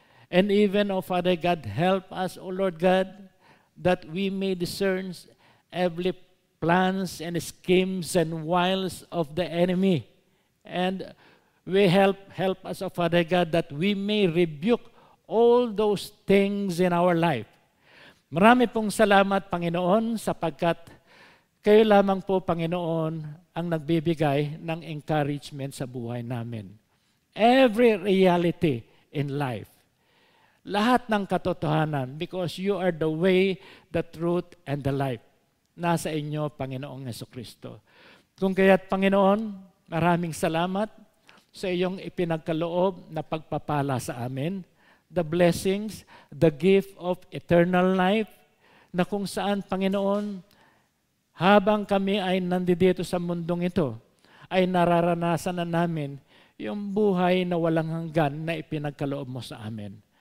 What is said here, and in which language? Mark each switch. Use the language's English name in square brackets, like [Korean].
[English] And even, O Father God, help us, O Lord God, that we may discern every plans and schemes and wiles of the enemy. And we help us, O Father God, that we may rebuke all those things in our life. [Filipino] Marami pong salamat, Panginoon, sapagkat kayo lamang po, Panginoon, ang nagbibigay ng encouragement sa buhay namin. [English] Every reality in life. [Filipino] Lahat ng katotohanan, [English] because you are the way, the truth, and the life. [Filipino] Nasa inyo, Panginoong Jesucristo. Kung kaya't, Panginoon, maraming salamat sa iyong ipinagkaloob na pagpapala sa amin. [English] The blessings, the gift of eternal life, [Filipino] na kung saan, Panginoon, habang kami ay nandito sa mundong ito, ay nararanasan na namin yung buhay na walang hanggan na ipinagkaloob mo sa amin.